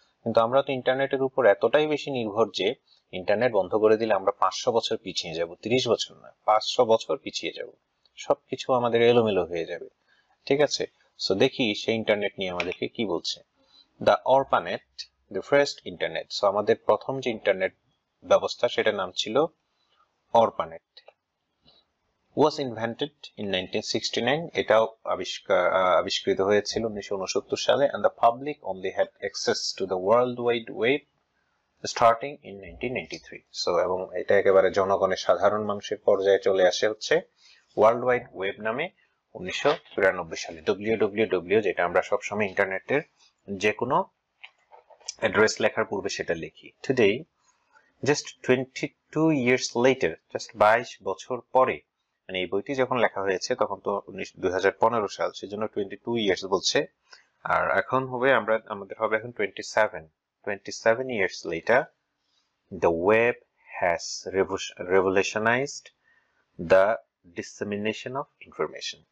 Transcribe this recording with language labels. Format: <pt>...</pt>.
<bn>কিন্তু আমরা তো ইন্টারনেটের উপর এতটাই বেশি নির্ভর যে ইন্টারনেট বন্ধ করে দিলে আমরা 500 বছর পিছিয়ে যাব, 30 বছর না, 500 বছর পিছিয়ে যাব, সবকিছু আমাদের এলোমেলো হয়ে যাবে। ঠিক আছে, সো দেখি সেই ইন্টারনেট নিয়ে আমাদেরকে কি বলছে।</bn> <en>The ARPANET, the first internet.</en> <bn>So আমাদের প্রথম যে ইন্টারনেট ব্যবস্থা সেটার নাম ছিল অরপানেট।</bn> <en>was invented in 1969,</en> <bn>এটাও আবিষ্কৃত হয়েছিল 1969 সালে,</bn> <en>and the public only had access to the world wide web starting in 1993.</en> <bn>So এবং এটা একেবারে জনগণের সাধারণ মানুষের পর্যায়ে চলে আসে হচ্ছে ওয়ার্ল্ড ওয়াইড ওয়েব নামে 1993 সালে। www, যেটা আমরা সবসময় ইন্টারনেটের যে কোনো অ্যাড্রেস লেখার পূর্বে সেটা লিখি।</bn> <en>today, just 22 years later,</en> <bn>just 22 বছর পরে, মানে এই বইটি যখন লেখা হয়েছে তখন তো 2015 সাল, সেজন্য 22 years বলছে, আর এখন হবে আমাদের হবে এখন</bn> <en>27 years later, the web has revolutionized the dissemination of information.</en>